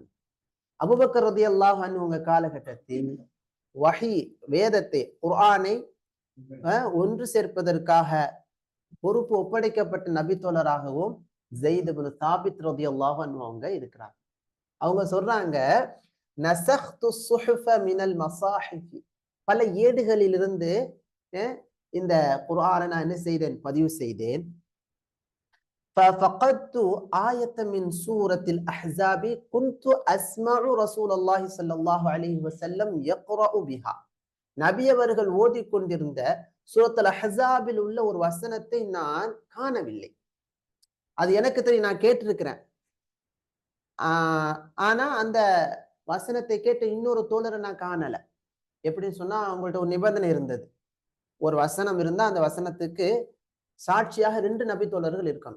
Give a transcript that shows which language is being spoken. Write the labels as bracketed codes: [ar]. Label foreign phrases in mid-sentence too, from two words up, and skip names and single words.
[ta] அபூபக்கர் [ar] رضي الله عنه [ta] காலகட்டத்தில் வஹி வேதத்தை குர்ஆனை ஒன்று சேர்ப்பதற்காக பொறுப்பு ஒப்படைக்கப்பட்ட நபித்தோழராகவும் ஸைத் இப்னு சாபித் [ar] رضي الله عنه [ta] அவங்க இருக்கிறாங்க. அவங்க சொல்றாங்க, [ar] نسخت الصحف من المصاحف, [ta] பல ஏடுகளிலிருந்து இந்த குர்ஆனை நான் என்ன செய்தேன், பதிவு செய்தேன். [ar] ففقدت آية من سورة الأحزاب كنت أسمع رسول الله صلى الله عليه وسلم يقرأ بها. [ta] நபி அவர்கள் ஓதிக்கொண்டிருந்த சூரத்துல் அஹ்ஸாபில் உள்ள ஒரு வசனத்தை நான் காணவில்லை. அது எனக்கு தெரியும், நான் கேட்டிருக்கிறேன். ஆனா அந்த வசனத்தை கேட்ட இன்னொரு தோழரை நான் காணல. எப்படின்னு சொன்னா, அவங்கள்ட்ட ஒரு நிபந்தனை இருந்தது. ஒரு வசனம் இருந்தா அந்த வசனத்துக்கு சாட்சியாக 2 நபி தோழர்கள் இருக்கணும்.